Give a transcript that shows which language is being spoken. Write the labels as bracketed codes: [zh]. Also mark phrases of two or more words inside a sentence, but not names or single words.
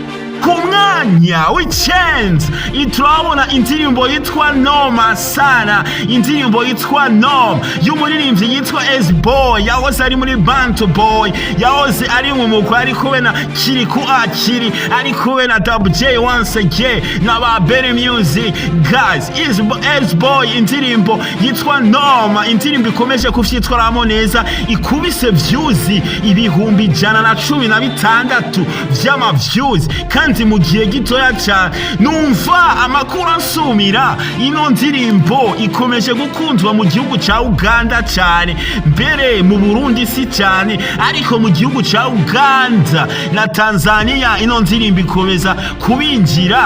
[rn] Ku mwanya w'icenda turabona indirimbo yitwa Noma Sana. Indirimbo yitwa Noma y'umuririmbyi yitwa S-Boy, yahoze ari muri Bantu Boy, yahoze ari mu mugwi ari kumwe na Kiriku Akiri, ari kumwe na WJ [en] once again [rn] na ba Berry Music. Guys, S-Boy indirimbo yitwa Noma, indirimbo ikomeje kuvyitwaramo neza, ikubise views 116 vy'ama views kandi mu gihe gitoya cyane. Numva amakuru ansumira ino ndirimbo ikomeje gukundwa mu gihugu ca Uganda cyane, mbere mu Burundi si cyane, ariko mu gihugu ca Uganda na Tanzania ino ndirimbo ikomeza kubinjira.